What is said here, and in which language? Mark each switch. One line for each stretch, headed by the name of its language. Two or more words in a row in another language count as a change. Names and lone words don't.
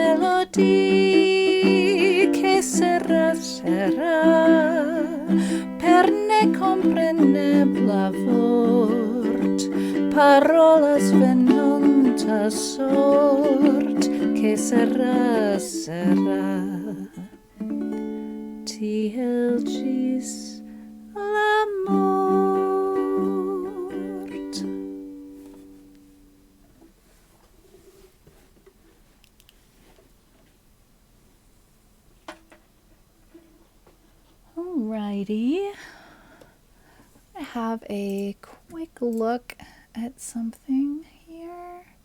Esperanto: melodi,
Italian: che serà, serà,
Esperanto: per necomprenebla vort, parolas venonta sort,
Italian: che serà, serà,
Esperanto: tiel gis la mort.
English: Alrighty. I have a quick look at something here.